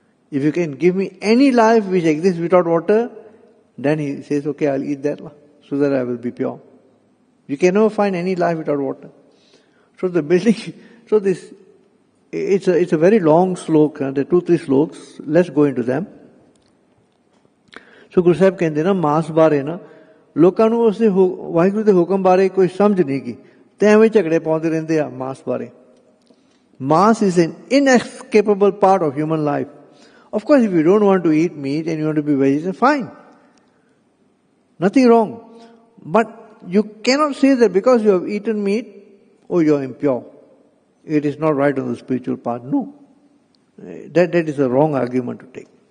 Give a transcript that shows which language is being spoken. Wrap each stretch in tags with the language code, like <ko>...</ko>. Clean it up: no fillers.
<en>If you can give me any life which exists without water, then he says, okay, I'll eat that so that I will be pure. You can never find any life without water. So the building, so this, it's a very long slok, there are 2-3 sloks, let's go into them.</en> <pa>So Guru Sahib ਕਹਿੰਦੇ ਨਾ ਮਾਸ ਬਾਰੇ ਨਾ ਲੋਕਾਂ ਨੂੰ ਉਸੇ ਵਾਹਿਗੁਰੂ ਦੇ ਹੁਕਮ ਬਾਰੇ ਕੋਈ ਸਮਝ ਨਹੀਂ ਗਈ ਤੇ ਐਵੇਂ ਝਗੜੇ ਪਾਉਂਦੇ ਰਹਿੰਦੇ ਆ ਮਾਸ ਬਾਰੇ.</pa> <en>Mass is an inescapable part of human life. Of course, if you don't want to eat meat and you want to be vegetarian, fine. Nothing wrong. But you cannot say that because you have eaten meat, oh, you are impure. It is not right on the spiritual path. No. That is a wrong argument to take.</en>